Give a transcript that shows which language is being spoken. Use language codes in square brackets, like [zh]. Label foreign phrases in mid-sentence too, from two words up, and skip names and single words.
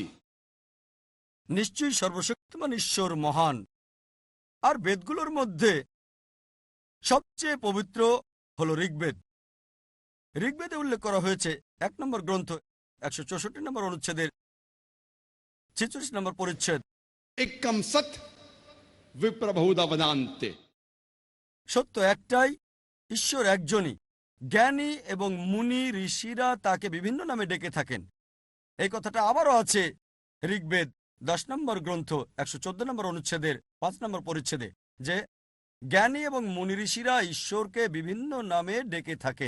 [bn] নিশ্চয়ই সর্বশক্তিমান ঈশ্বর মহান। আর বেদগুলোর মধ্যে সবচেয়ে পবিত্র হল ঋগ্বেদ। ঋগ্বেদে উল্লেখ করা হয়েছে 1 নম্বর গ্রন্থ 164 নম্বর অনুচ্ছেদের 46 নম্বর পরিচ্ছেদ, [sa] एकं सत् विप्रा बहुधा वदन्ति. [bn] সত্য একটাই, ঈশ্বর একজনই। জ্ঞানী এবং মুনি ঋষিরা তাকে বিভিন্ন নামে ডেকে থাকেন। এই কথাটা আবারও আছে ঋগ্বেদ 10 নম্বর গ্রন্থ 114 নম্বর অনুচ্ছেদের 5 নম্বর পরিচ্ছেদে, যে জ্ঞানী এবং মুনি ঋষিরা ঈশ্বরকে বিভিন্ন নামে ডেকে থাকেন।